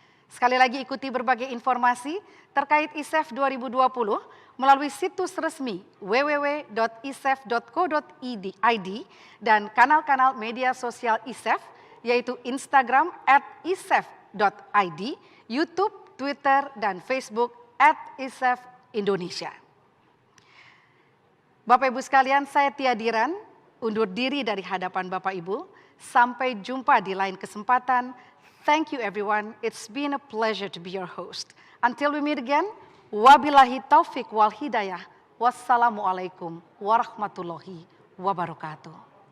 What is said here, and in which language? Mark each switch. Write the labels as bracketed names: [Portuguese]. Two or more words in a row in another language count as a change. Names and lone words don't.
[Indonesian] Sekali lagi ikuti berbagai informasi terkait ISEF 2020 melalui situs resmi www.isef.co.id dan kanal-kanal media sosial ISEF yaitu Instagram @isef.id, YouTube, Twitter, dan Facebook @isef_Indonesia. Bapak Ibu sekalian, saya Tia Diran, undur diri dari hadapan Bapak Ibu. Sampai jumpa di lain kesempatan. [English] Thank you everyone. It's been a pleasure to be your host. Until we meet again, [Arabic] وبالله التوفيق والهداية. والسلام عليكم ورحمة الله وبركاته.